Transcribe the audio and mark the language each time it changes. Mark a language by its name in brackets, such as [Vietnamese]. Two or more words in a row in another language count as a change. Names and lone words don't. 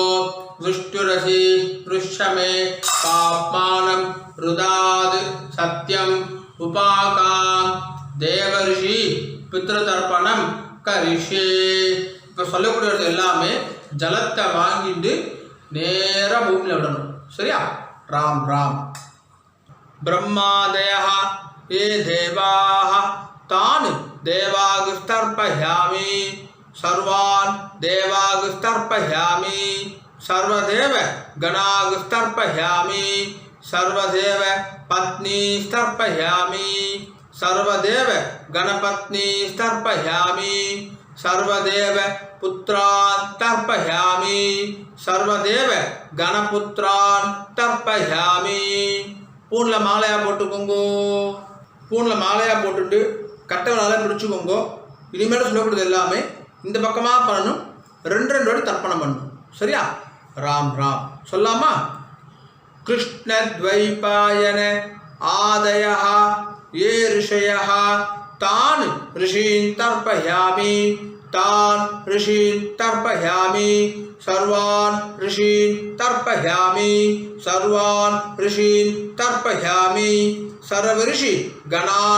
[Sanskrit] विष्णुरसि रुष्यमे पाप्मानं ऋतात् सत्यम् उपाकाम् देवर्षि पितृतर्पणं करिष्ये. [Tamil] இப்போ சொல்லக்கூடியது எல்லாமே ஜலத்தை வாங்கிட்டு நேராக பூமியில் விடணும். சரியா? ராம் ராம். [Sanskrit] ब्रह्मादय ये देवाः तान् देवागुस्तर्पयामि सर्वान् देवागुस्तर्पयामि सर्वदेव गणागुस्तर्पयामि सर्वदेव पत्नीस्तर्पयामि सर्वदेव गणपत्नीस्तर्पयामि सर्वदेव पुत्रान् तर्पयामि सर्वदेव गणपुत्रान् तर्पयामि. [Tamil] பூனில் மாலையாக போட்டுக்கோங்கோ. பூனில் மாலையாக போட்டுட்டு கட்டவனால் பிடிச்சிக்கோங்க. இனிமேல் சொல்லக்கூடியது எல்லாமே இந்த பக்கமாக பண்ணணும். 2 வாட்டி தர்ப்பணம் பண்ணணும். சரியா? ராம் ராம். சொல்லாமா? [Sanskrit] कृष्णद्वैपायन आदयः ये ऋषयः तान् ऋषीन् तर्पयामि तान् ऋषीन् तर्पयामि सर्वान् ऋषीन् तर्पयामि सर्वान् ऋषीन् तर्पयामि सर्वऋषि गणान्